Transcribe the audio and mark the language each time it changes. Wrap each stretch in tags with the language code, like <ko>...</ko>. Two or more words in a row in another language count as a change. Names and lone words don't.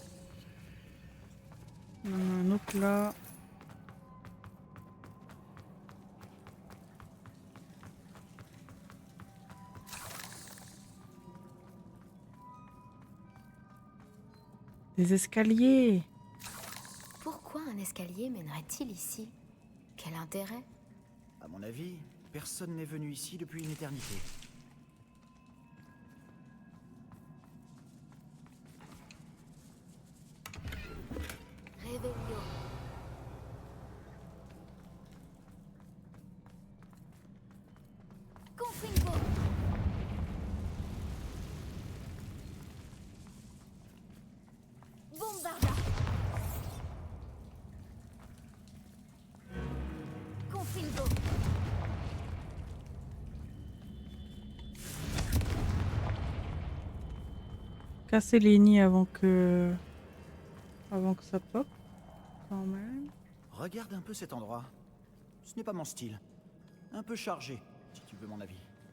<fr>On en a un autre là. Des escaliers. Pourquoi un escalier mènerait-il ici? Quel intérêt? À mon avis, personne n'est venu ici depuis une éternité. Revelio. Confringo. Bombarda. Confringo. Casser les nids avant que ça pop. Quand même. Regarde un peu cet endroit. Ce n'est pas mon style. Un peu chargé, si tu veux mon avis.</fr>